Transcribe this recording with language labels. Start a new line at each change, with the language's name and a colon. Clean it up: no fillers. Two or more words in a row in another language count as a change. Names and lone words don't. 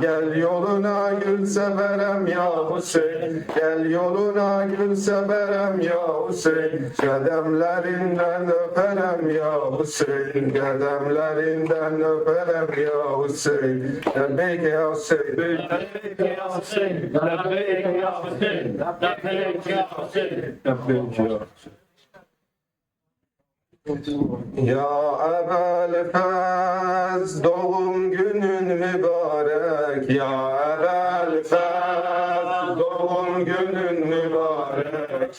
Turkish: Gel yoluna gül severem ya Hüseyin, gel yoluna gül severem ya Hüseyin, kademlerinden öperem ya Hüseyin, kademlerinden öperem ya Hüseyin.
Arabic: لبيك يا حسين, لبيك يا حسين لبيك يا حسين لبيك يا حسين لبيك يا يا أبا الفضل,
Turkish: doğum günün mübarek. Ya Ebel Fez, doğum günün mübarek.